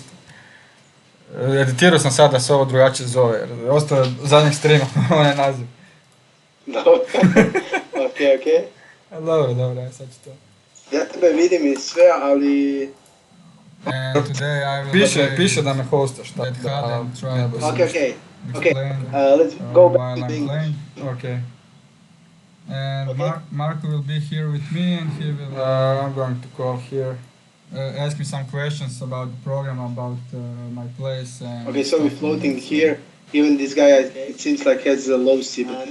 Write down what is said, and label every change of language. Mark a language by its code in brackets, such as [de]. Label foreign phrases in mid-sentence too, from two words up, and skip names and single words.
[hr] Editirao sam sad da se ovo drugačije zove, jer ostao je zadnjeg streama onaj naziv. Dobro. Okej. Dobro, aj sad ću to. Ja tebe vidim i sve, ali... Piše da me hostaš, tako da... [en] Okay. Let's go back to English. Okay. And Marko will be here with me, and he will... I'm going to call here. Ask me some questions about the program, about my place. And okay, so we're floating here. Even this guy, it seems like has a low CB.